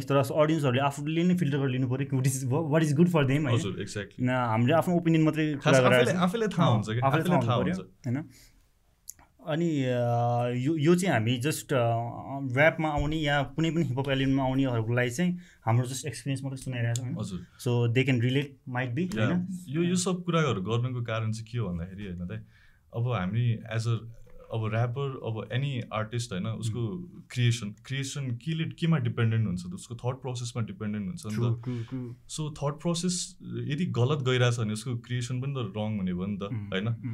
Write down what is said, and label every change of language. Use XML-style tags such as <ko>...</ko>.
<ne>तर अडियन्सहरूले आफूले नै फिल्टर गरेर लिनु पऱ्यो कि</ne> <en>what is good for them</en> <ne>है। हामीले आफ्नो ओपिनियन मात्रै आफैलाई थाहा हुन्छ होइन। अनि यो चाहिँ हामी जस्ट ऱ्यापमा आउने या कुनै पनि हिपहप एलिमेन्टमा आउनेहरूलाई चाहिँ हाम्रो जस्ट एक्सपिरियन्स मात्रै सुनाइरहेको छ होइन।</ne> <en>So they can relate might be होइन।</en> <ne>यो सब कुराहरू गर्नुको कारण चाहिँ के हो भन्दाखेरि होइन त अब हामी एज अ अब ऱ्यापर अब एनी आर्टिस्ट होइन उसको क्रिएसन केमा डिपेन्डेन्ट हुन्छ त उसको थट प्रोसेसमा डिपेन्डेन्ट हुन्छ नि त। सो थट प्रोसेस यदि गलत गइरहेछ भने उसको क्रिएसन पनि त रङ हुने भयो नि त होइन।</ne>